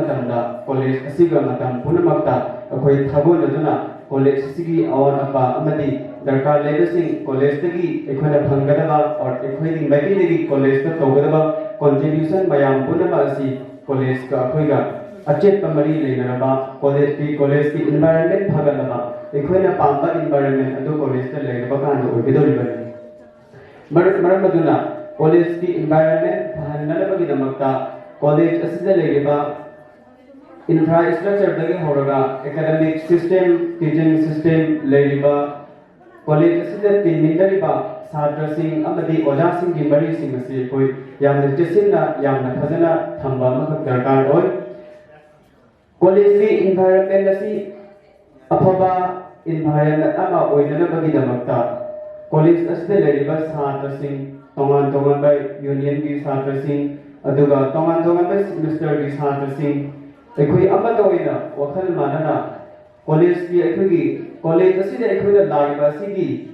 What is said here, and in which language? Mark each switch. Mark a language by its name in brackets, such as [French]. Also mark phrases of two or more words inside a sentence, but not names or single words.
[Manipuri] matanda college asiga matam punamakta akoy thabon aduna college asigi awan apa amadi darkar lebasing college tagi ekhona phanggadaba or ekhoi maiki college ta tawgadaba contribution mayam punama asi college ka khoiga achet pamari leinaraba college ki environment phagadaba ekhoina pamba environment adu college ta leiraba kan ogidoribani maraduna college ki environment phanalabagi damakta college asida leiriba infrastructure dagi horaga [English] academic system teaching system [Manipuri] leiriba college asida tinmindariba satra sing amadi oja sing gi mari sing asi koi yamna chesinna yamna phajana thamba ma darkar oi college ki environment asi aphaba environment ama oinana bagi damakta college asida leiriba satra sing tongan ba union gi satra sing aduga tongan ba semester gi satra sing ekoi amada oina wakhal manana college ki ekoi college asida ekoi laiba sigi